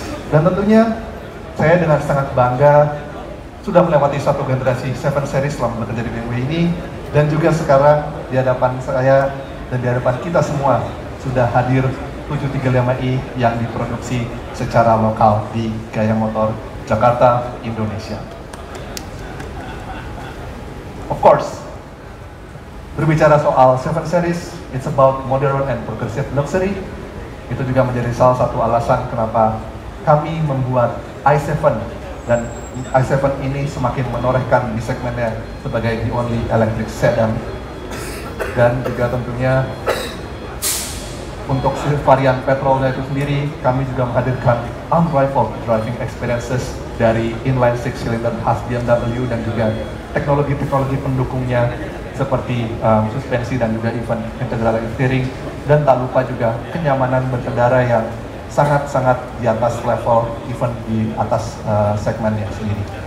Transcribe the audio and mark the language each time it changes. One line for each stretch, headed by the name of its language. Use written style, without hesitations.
Indonesian: Dan tentunya saya dengan sangat bangga sudah melewati satu generasi 7 series selama bekerja di BMW ini, dan juga sekarang di hadapan saya dan di hadapan kita semua sudah hadir 735i yang diproduksi secara lokal di Gaya Motor Jakarta, Indonesia.
English: Of course,
Indonesian: berbicara soal 7 series,
English: it's about modern and progressive luxury.
Indonesian: Itu juga menjadi salah satu alasan kenapa kami membuat i7, dan i7 ini semakin menorehkan di segmennya sebagai
English: the only electric sedan.
Indonesian: Dan juga tentunya untuk varian petrolnya itu sendiri, kami juga menghadirkan unrivaled driving experiences dari inline 6-cylinder khas BMW dan juga teknologi-teknologi pendukungnya seperti suspensi dan juga even integral steering, dan tak lupa juga kenyamanan berkendara yang sangat-sangat di atas level, even di atas segmennya sendiri.